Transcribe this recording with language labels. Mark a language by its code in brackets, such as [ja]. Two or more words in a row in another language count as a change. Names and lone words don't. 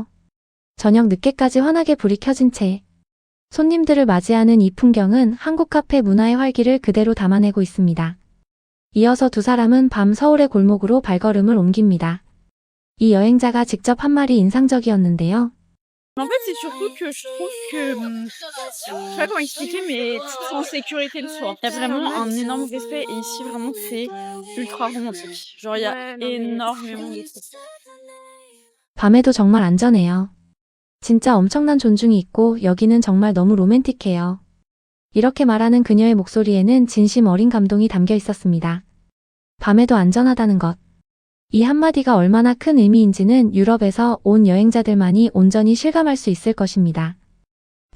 [ko] 저녁 늦게까지 환하게 불이 켜진 채 손님들을 맞이하는 이 풍경은 한국 카페 문화의 활기를 그대로 담아내고 있습니다. 이어서 두 사람은 밤 서울의 골목으로 발걸음을 옮깁니다. 이 여행자가 직접 한 말이 인상적이었는데요. [fr] En fait, c'est surtout que je trouve que, je sais pas comment expliquer, mais tout en sécurité le soir. Il y a vraiment un énorme respect et ici vraiment c'est ultra romantique. Genre il y a énormément de trucs. [ko] 밤에도 정말 안전해요. 진짜 엄청난 존중이 있고 여기는 정말 너무 로맨틱해요. 이렇게 말하는 그녀의 목소리에는 진심 어린 감동이 담겨 있었습니다. 밤에도 안전하다는 것. 이 한마디가 얼마나 큰 의미인지는 유럽에서 온 여행자들만이 온전히 실감할 수 있을 것입니다.